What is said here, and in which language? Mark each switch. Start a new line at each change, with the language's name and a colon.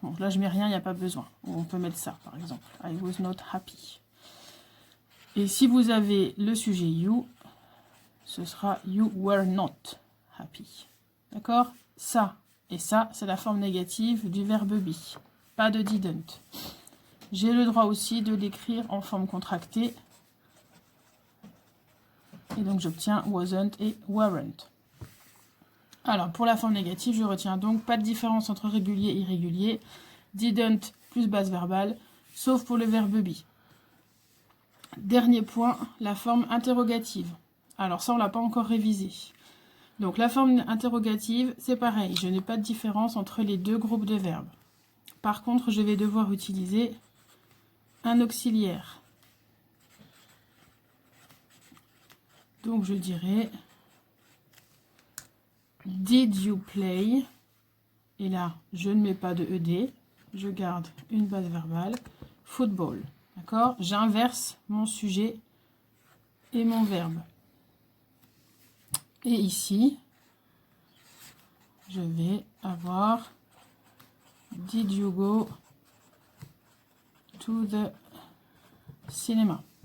French: Bon, là, je mets rien, il n'y a pas besoin. On peut mettre ça, par exemple.
English: I was not happy.
French: Et si vous avez le sujet you, ce sera
English: you were not happy.
French: D'accord? Ça et ça, c'est la forme négative du verbe be. Pas de didn't. J'ai le droit aussi de l'écrire en forme contractée. Et donc, j'obtiens wasn't et weren't. Alors, pour la forme négative, je retiens donc pas de différence entre régulier et irrégulier. Didn't plus base verbale, sauf pour le verbe be. Dernier point, la forme interrogative. Alors ça, on ne l'a pas encore révisé. Donc la forme interrogative, c'est pareil. Je n'ai pas de différence entre les deux groupes de verbes. Par contre, je vais devoir utiliser un auxiliaire. Donc je dirais
English: did you play?
French: Et là, je ne mets pas de ed. Je garde une base verbale. Football. D'accord? J'inverse mon sujet et mon verbe. Et ici, je vais avoir
English: did you go to the cinema?